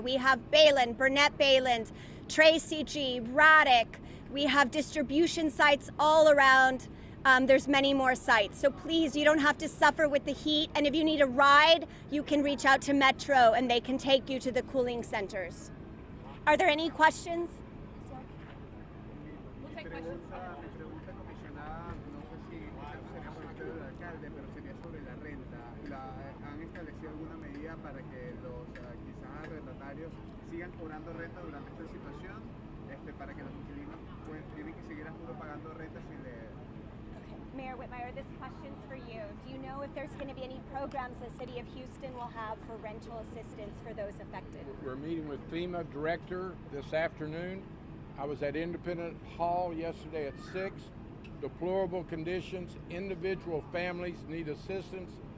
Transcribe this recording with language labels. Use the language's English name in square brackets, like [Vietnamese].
[English] We have Bayland, Burnett Bayland, Tracy G, Braddock. We have distribution sites all around. There's many more sites. So please, you don't have to suffer with the heat. And if you need a ride, you can reach out to Metro and they can take you to the cooling centers. Are there any questions? We'll take questions. [Spanish] Mi pregunta, comisionada, no sé si sería por parte del alcalde, pero sería sobre la renta. ¿Han establecido alguna medida para que los quizás arrendatarios sigan cobrando renta durante esta situación? Para que los inquilinos tienen que seguir a juro pagando renta sin leer. [English] Mayor Whitmire, this question's for you. Do you know if there's going to be any programs the City of Houston will have for rental assistance for those affected? We're meeting with FEMA director this afternoon. I was at Independent Hall yesterday at 6. Deplorable conditions. Individual families need assistance.